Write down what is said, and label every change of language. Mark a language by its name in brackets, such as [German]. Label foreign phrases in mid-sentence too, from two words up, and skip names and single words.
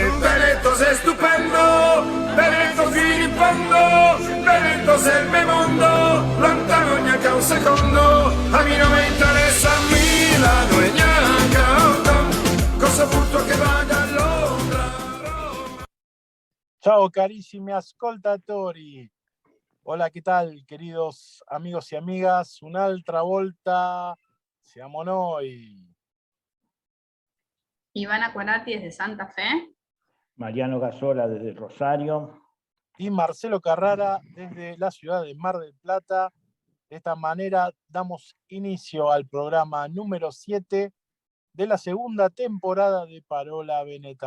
[Italian] Veneto sei stupendo, Veneto fino in fondo, Veneto serve mondo, lontano neanche un secondo, a me non mi interessa Milano e neanche Hong Kong, cosa butto che vada. Ciao carissimi ascoltatori, [Spanish] hola, ¿qué tal queridos amigos y amigas? [Italian] Un'altra volta siamo noi. [Spanish] Ivana Quarati desde Santa Fe. Mariano Gasola desde Rosario. Y Marcelo Carrara desde la ciudad de Mar del Plata. De esta manera damos inicio al programa número 7 de la segunda temporada de Parola Veneta